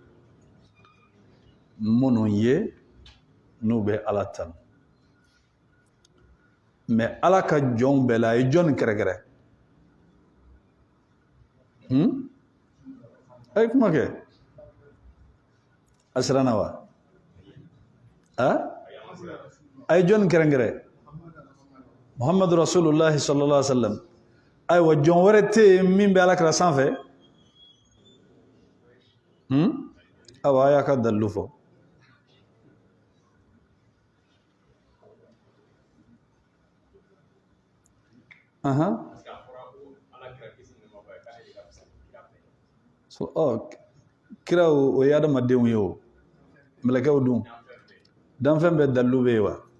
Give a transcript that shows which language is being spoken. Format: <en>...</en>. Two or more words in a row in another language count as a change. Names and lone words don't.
<bm>minnu ye n'u bɛ ala tanu mais ala ka jɔnw bɛɛ la a ye jɔn kɛrɛkɛrɛ a ye kuma kɛ a siranna wa a ye jɔn kɛrɛnkɛrɛ Muhammadu</bm> <ar>رسول الله صلى الله عليه وسلم</ar> <bm>ayiwa jɔn wɛrɛ tɛ yen min bɛ alakira sanfɛ awa a y'a ka dalilu fɔ kira o ye adamadenw ye o mɛlɛkɛw dun danfɛn bɛɛ dalilu bɛ yen wa</bm>